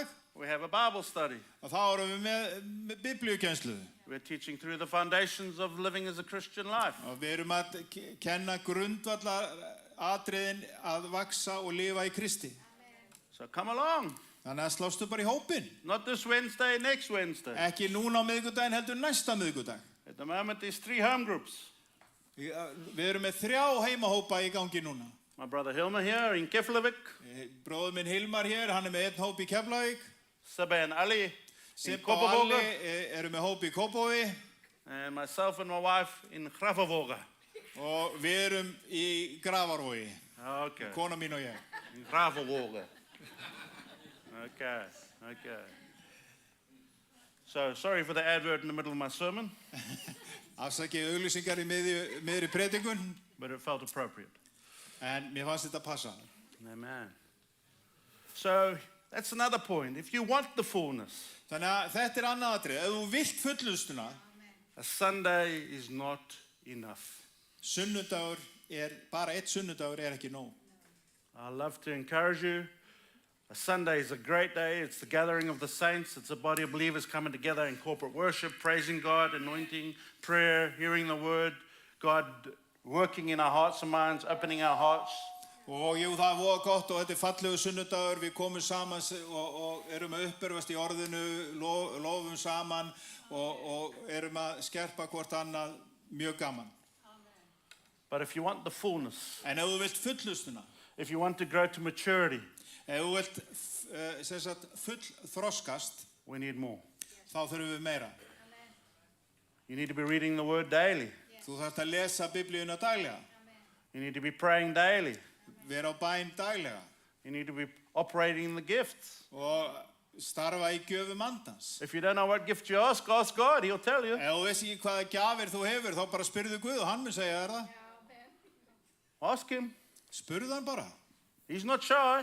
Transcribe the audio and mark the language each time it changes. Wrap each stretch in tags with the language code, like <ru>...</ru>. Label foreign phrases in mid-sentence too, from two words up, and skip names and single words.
<en>We have a Bible study.</en> <is>og þá erum við með biblíukenslu.</is> <en>We're teaching through the foundations of living as a Christian life.</en> <is>Og við erum að kenna grundvallar atriðin að vaksa og lifa í Kristi.</is> <en>So come along.</en> <is>Þannig að slástu bara í hópin.</is> <en>Not this Wednesday, next Wednesday.</en> <is>Ekki núna á miðgudaginn, heldur næsta miðgudag.</is> <en>At the moment, there's 3 home groups.</en> <is>Við erum með 3 heimahópa í gangi núna.</is> <en>My brother Hilmer here in Keflavik,</en> <is>Bróður minn Hilmar hér, hann með einn hóp í Keflavík.</is> <en>Sibbe and Ali in</en> <is>Sippa og Alli</is> <en>Kópavogur,</en> <is>eru með hóp í Kópavogi</is> <en>and myself and my wife in Grafavoga.</en> <is>og við erum í Grafarvogi,</is> <en>Okay,</en> <is>kona mín og ég.</is> <en>in Grafavoga. Okay. So, sorry for the advert in the middle of my sermon,</en> <is>Afsakið auglýsingar í miðri predikun,</is> <en>but it felt appropriate.</en> <is>en mér fannst þetta passa.</is> <en>Amen. So, that's another point. If you want the fullness,</en> <is>Þannig að þetta annað atrið. Ef þú vilt fullustuna,</is> <en>a Sunday is not enough.</en> <is>sunnudagur bara eitt sunnudagur ekki nóg.</is> <en>I love to encourage you. A Sunday is a great day. It's the gathering of the saints. It's a body of believers coming together in corporate worship, praising God, anointing, prayer, hearing the word, God working in our hearts and minds, opening our hearts.</en> <is>Og jú, það voða gott og þetta fallegu sunnudagur, við komum saman og erum að uppörfast í orðinu, lofum saman og erum að skerpa hvort annað, mjög gaman.</is> <en>But if you want the fullness,</en> <is>En ef þú vilt fullustuna,</is> <en>if you want to grow to maturity,</en> <is>ef þú vilt full þroskast,</is> <en>we need more.</en> <is>þá þurfum við meira.</is> <en>You need to be reading the word daily.</en> <is>Þú þarft að lesa biblíuna daglega,</is> <en>You need to be praying daily.</en> <is>vera á bæn daglega</is> <en>You need to be operating in the gifts.</en> <is>og starfa í gjöfum andans.</is> <en>If you don't know what gift you ask God. He'll tell you.</en> <is>Ef þú veist ekki hvaða gjafir þú hefur, þá bara spyrðu Guð og hann mun segja þér það.</is> <en>Ask him.</en> <is>Spurðu hann bara.</is> <en>He's not shy.</en>